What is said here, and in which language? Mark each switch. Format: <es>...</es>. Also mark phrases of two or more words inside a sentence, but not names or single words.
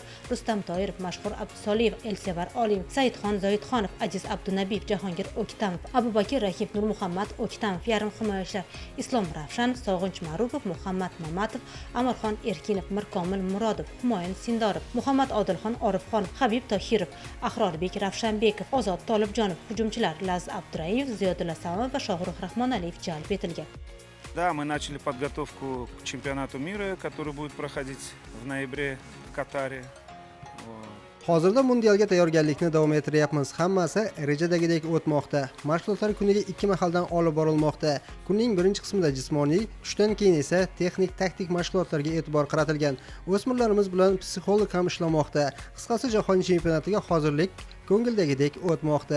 <uz>Rustam Toirov, Mashhur Abdusoliyev, Elsevar Olim, Saidxon Zoidxonov, Aziz Abdunabiyev, Jahongir O'ktamov, Abubakir Rahim, Nurmuhammad O'ktamov, yarim himoyachilar Islom Ravshan, Sog'inch Ma'rufov, Muhammad Mamatov, Amirxon Erkinov, Mirkomil Murodov, Humoyun Sindorov, Muhammad Odilxon Orifxonov, Habib Tohirov, Ahrorbek Ravshanbekov, Ozod Tolibjonov, hujumchilar Laz Abduraimov, Ziyodulla Samov va Shohrux Rahmonaliyev jalb etilgan.</uz> <ru>Да, мы начали подготовку к чемпионату мира, который будет проходить в ноябре в Катаре.</ru> <uz>Hozirda mundialga tayyorgarlikni davom ettiryapmiz. Hammasi rejadagidek o'tmoqda. Mashg'ulotlar kuniga 2 mahaldan olib borilmoqda. Kunning birinchi qismida jismoniy, tushdan keyin esa texnik-taktik mashg'ulotlarga e'tibor qaratilgan. O'smirlarimiz bilan psixolog ham ishlamoqda. Qisqasi jahon chempionatiga hozirlik ko'ngildagidek o'tmoqda.</uz>